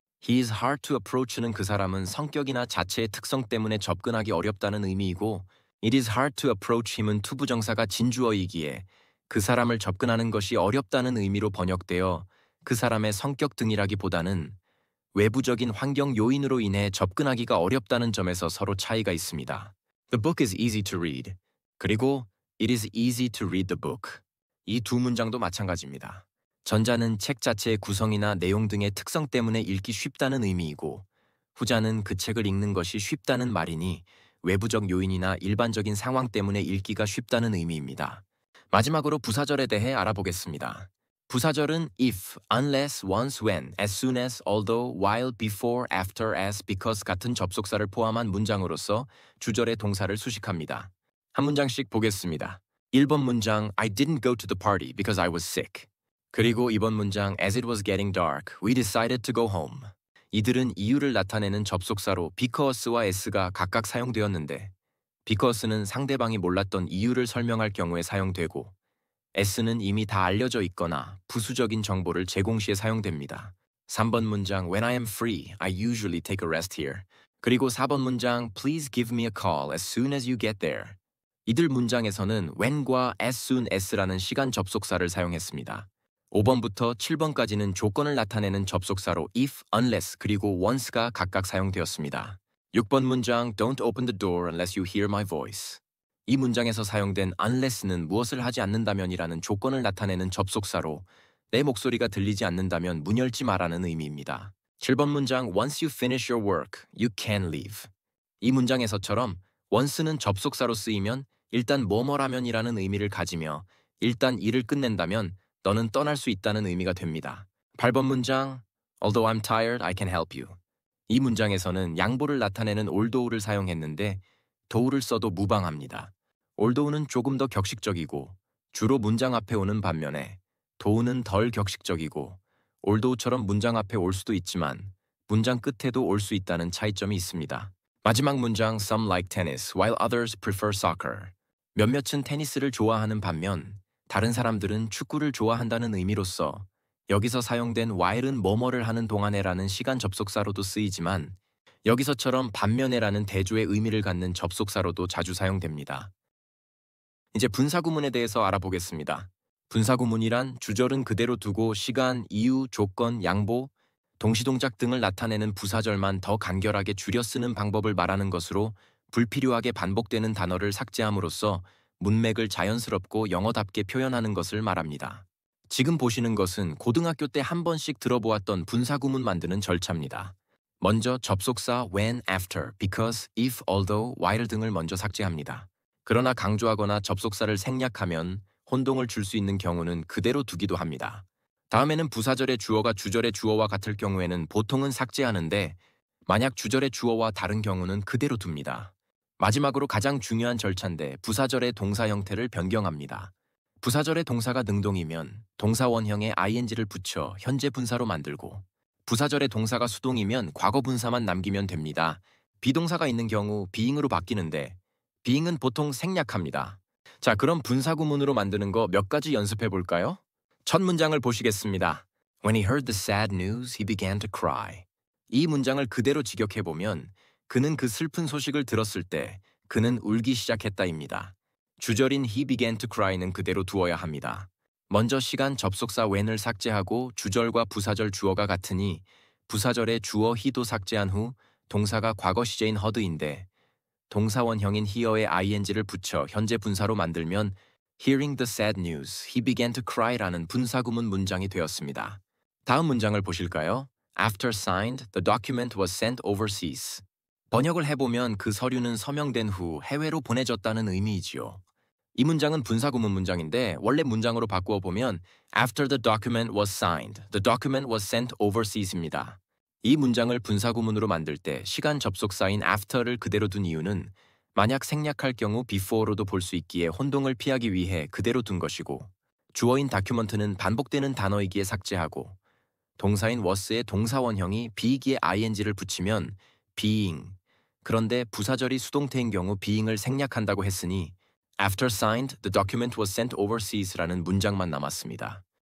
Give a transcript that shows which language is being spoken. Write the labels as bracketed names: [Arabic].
[English] He is hard to approach [Korean] 는 그 사람은 성격이나 자체의 특성 때문에 접근하기 어렵다는 의미이고 [English] It is hard to approach him [Korean] 은 투부정사가 진주어이기에 그 사람을 접근하는 것이 어렵다는 의미로 번역되어 그 사람의 성격 등이라기보다는 외부적인 환경 요인으로 인해 접근하기가 어렵다는 점에서 서로 차이가 있습니다. [English] The book is easy to read. [Korean] 그리고 [English] It is easy to read the book. [Korean] 이 두 문장도 마찬가지입니다. 전자는 책 자체의 구성이나 내용 등의 특성 때문에 읽기 쉽다는 의미이고 후자는 그 책을 읽는 것이 쉽다는 말이니 외부적 요인이나 일반적인 상황 때문에 읽기가 쉽다는 의미입니다. 마지막으로 부사절에 대해 알아보겠습니다. 부사절은 if, unless, once, when, as soon as, although, while, before, after, as, because 같은 접속사를 포함한 문장으로서 주절의 동사를 수식합니다. 한 문장씩 보겠습니다. 1번 문장 [English] I didn't go to the party because I was sick. [Korean] 그리고 2번 문장 [English] As it was getting dark, we decided to go home. [Korean] 이들은 이유를 나타내는 접속사로 because와 as가 각각 사용되었는데 because는 상대방이 몰랐던 이유를 설명할 경우에 사용되고 as는 이미 다 알려져 있거나 부수적인 정보를 제공 시에 사용됩니다. 3번 문장 [English] When I am free, I usually take a rest here. [Korean] 그리고 4번 문장 [English] Please give me a call as soon as you get there. [Korean] 이들 문장에서는 when과 as soon as라는 시간 접속사를 사용했습니다. 5번부터 7번까지는 조건을 나타내는 접속사로 if, unless, 그리고 once가 각각 사용되었습니다. 6번 문장 [English] Don't open the door unless you hear my voice. [Korean] 이 문장에서 사용된 unless는 무엇을 하지 않는다면이라는 조건을 나타내는 접속사로 내 목소리가 들리지 않는다면 문 열지 마라는 의미입니다. 7번 문장 [English] Once you finish your work, you can leave. [Korean] 이 문장에서처럼 once는 접속사로 쓰이면 일단 뭐뭐라면이라는 의미를 가지며 일단 일을 끝낸다면 너는 떠날 수 있다는 의미가 됩니다. 8번 문장 [English] Although I'm tired, I can help you. [Korean] 이 문장에서는 양보를 나타내는 although를 사용했는데 도우를 써도 무방합니다. although는 조금 더 격식적이고 주로 문장 앞에 오는 반면에 도우는 덜 격식적이고 although처럼 문장 앞에 올 수도 있지만 문장 끝에도 올 수 있다는 차이점이 있습니다. 마지막 문장 [English] Some like tennis while others prefer soccer. [Korean] 몇몇은 테니스를 좋아하는 반면 다른 사람들은 축구를 좋아한다는 의미로서 여기서 사용된 while은 뭐뭐를 하는 동안에라는 시간 접속사로도 쓰이지만 여기서처럼 반면에라는 대조의 의미를 갖는 접속사로도 자주 사용됩니다. 이제 분사구문에 대해서 알아보겠습니다. 분사구문이란 주절은 그대로 두고 시간, 이유, 조건, 양보, 동시동작 등을 나타내는 부사절만 더 간결하게 줄여 쓰는 방법을 말하는 것으로 불필요하게 반복되는 단어를 삭제함으로써 문맥을 자연스럽고 영어답게 표현하는 것을 말합니다. 지금 보시는 것은 고등학교 때 한 번씩 들어보았던 분사구문 만드는 절차입니다. 먼저 접속사 when, after, because, if, although, while 등을 먼저 삭제합니다. 그러나 강조하거나 접속사를 생략하면 혼동을 줄 수 있는 경우는 그대로 두기도 합니다. 다음에는 부사절의 주어가 주절의 주어와 같을 경우에는 보통은 삭제하는데 만약 주절의 주어와 다른 경우는 그대로 둡니다. 마지막으로 가장 중요한 절차인데 부사절의 동사 형태를 변경합니다. 부사절의 동사가 능동이면 동사 원형에 ing를 붙여 현재 분사로 만들고 부사절의 동사가 수동이면 과거 분사만 남기면 됩니다. 비동사가 있는 경우 being으로 바뀌는데 being은 보통 생략합니다. 자, 그럼 분사구문으로 만드는 거 몇 가지 연습해 볼까요? 첫 문장을 보시겠습니다. [English] When he heard the sad news, he began to cry. [Korean] 이 문장을 그대로 직역해보면 그는 그 슬픈 소식을 들었을 때 그는 울기 시작했다입니다. 주절인 [English] he began to cry [Korean] 는 그대로 두어야 합니다. 먼저 시간 접속사 when을 삭제하고 주절과 부사절 주어가 같으니 부사절의 주어 he도 삭제한 후 동사가 과거 시제인 heard인데 동사 원형인 hear에 ing를 붙여 현재 분사로 만들면 [English] Hearing the sad news, he began to cry [Korean] 라는 분사구문 문장이 되었습니다. 다음 문장을 보실까요? [English] After signed, the document was sent overseas. [Korean] 번역을 해보면 그 서류는 서명된 후 해외로 보내졌다는 의미이지요. 이 문장은 분사구문 문장인데 원래 문장으로 바꾸어 보면 [English] After the document was signed, the document was sent overseas [Korean] 입니다. 이 문장을 분사구문으로 만들 때 시간 접속사인 after를 그대로 둔 이유는 만약 생략할 경우 before로도 볼 수 있기에 혼동을 피하기 위해 그대로 둔 것이고 주어인 다큐먼트는 반복되는 단어이기에 삭제하고 동사인 was의 동사 원형이 be이기에 ing를 붙이면 being, 그런데 부사절이 수동태인 경우 being을 생략한다고 했으니 [English] After signed, the document was sent overseas [Korean] 라는 문장만 남았습니다.